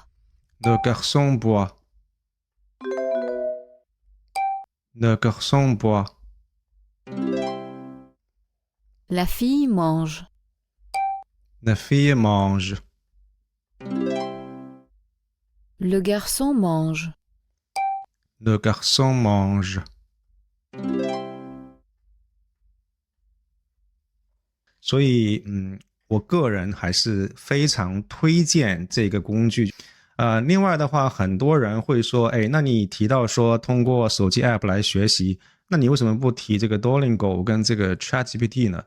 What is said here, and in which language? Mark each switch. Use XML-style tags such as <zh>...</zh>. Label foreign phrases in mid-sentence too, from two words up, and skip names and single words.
<fr>Le garçon boit. Le garçon boit. La fille mange. La fille mange. Le garçon mange. Le garçon mange.</fr> <zh>所以，我个人还是非常推荐这个工具。另外的话，很多人会说，那你提到说通过手机 App 来学习，那你为什么不提这个 Duolingo 跟这个 ChatGPT 呢？</zh>